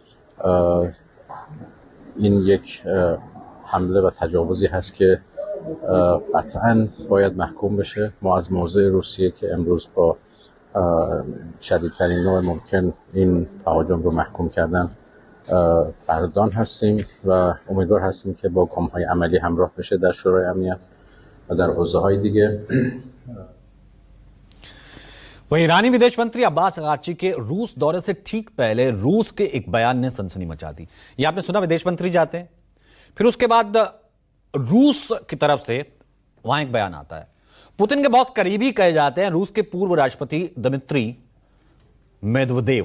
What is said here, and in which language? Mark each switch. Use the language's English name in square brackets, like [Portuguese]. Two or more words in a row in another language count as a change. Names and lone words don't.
[Persian] این یک حمله و تجاوزی هست که قطعاً باید محکوم بشه. ما از موضع روسیه که امروز با شدیدترین نوع ممکن این تهاجم رو محکوم کردن قدردان هستیم و امیدوار هستیم که با گام‌های عملی همراه بشه در شورای امنیت و در حوزه‌های دیگه. [Hindi] वही ईरानी विदेश मंत्री अब्बास अरागची के रूस दौरे से ठीक पहले रूस के एक बयान ने सनसनी मचा दी। ये आपने सुना, विदेश मंत्री जाते हैं, फिर उसके बाद रूस की तरफ से वहां एक बयान आता है। पुतिन के बहुत करीबी कहे जाते हैं रूस के पूर्व राष्ट्रपति दिमित्री मेदवेदेव।